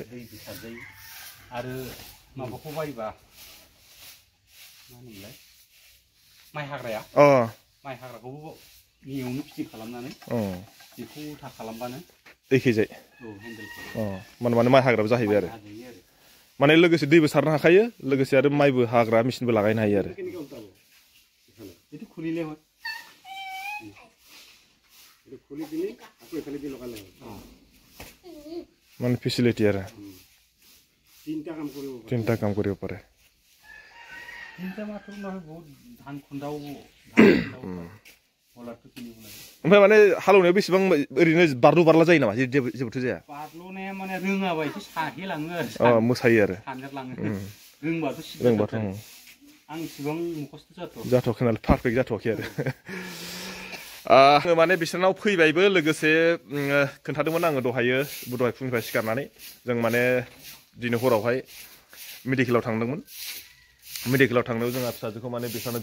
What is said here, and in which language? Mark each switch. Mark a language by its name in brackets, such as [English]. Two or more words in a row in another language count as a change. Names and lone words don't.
[Bodo] दैबो सारजायो आरो माबाखौ बायबा मा होनोमोनलाय माइ हाग्राया माइ हाग्राखौबो नियावनो फिटिं खालामनानै बेखौ उल्था खालामबानो एखेजाय हेन्देलखौ माने माइ हाग्राबो जाहैबाय आरो माने लोगोसे दैबो सारनो हाखायो लोगोसे आरो माइबो हाग्रा मेचिनबो लागायनो हायो आरो [Assamese] itu খুলিলে হয় itu খুলি দিলে আকৌ এখানে দি লগালে হয় মানে ফেসিলিটি আৰু তিনটা কাম কৰিব পাৰে তিনটা মাত্ৰ নহয় বহুত ধান খুন্দাও বলাৰটো কিনিব লাগে [Bodo] ओमफ्राय माने हालौनायाव बेसेबां ओरैनो बारलु बारला जायो नामा जेबोथ' जाया बारलुनाया माने रोङाबा एसे साहेलाङो आरो मोसायो आरो सानजालाङो रोंबाथ' रोंबाथ' आं इसेबां मुखस्थ' जाथ'वाखै नालाय पारफेक्ट जाथ'वाखै आरो माने बिसोरनाव फैबायबो लोगोसे खोन्थादोंमोन आङो दहाय फुंनिफ्राय सिखारनानै जों माने दिनै हरावहाय मेडिकेलाव थांदोंमोन मेडिकेलाव थांनायाव जोंहा फिसाजोखौ माने बिसोरनो